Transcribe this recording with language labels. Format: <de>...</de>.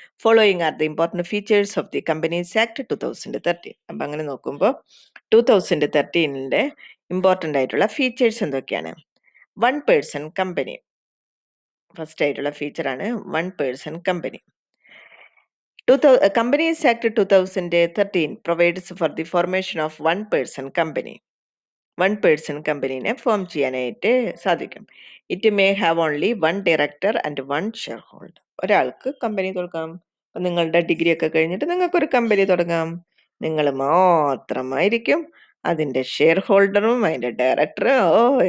<en>Following are the important features of the companies act 2013.</en> <ml>അപ്പം അങ്ങനെ നോക്കുമ്പോൾ 2013 ഇമ്പോർട്ടൻ്റ് ആയിട്ടുള്ള ഫീച്ചേഴ്സ് എന്തൊക്കെയാണ്? 1 person കമ്പനി ഫസ്റ്റ് ആയിട്ടുള്ള ഫീച്ചറാണ് 1 person company.</ml> <en>Companies Act 2013 provides for the formation of 1 person company.</en> <ml>1 person കമ്പനീനെ form ചെയ്യാനായിട്ട് സാധിക്കും.</ml> <en>It may have only 1 director and 1 shareholder.</en> <ml>ഒരാൾക്ക് company തുടങ്ങാം. നിങ്ങളുടെ ഡിഗ്രി ഒക്കെ കഴിഞ്ഞിട്ട് നിങ്ങൾക്കൊരു കമ്പനി തുടങ്ങാം. നിങ്ങൾ മാത്രമായിരിക്കും അതിൻ്റെ ഷെയർ ഹോൾഡറും അതിൻ്റെ ഡയറക്ടറും.</ml>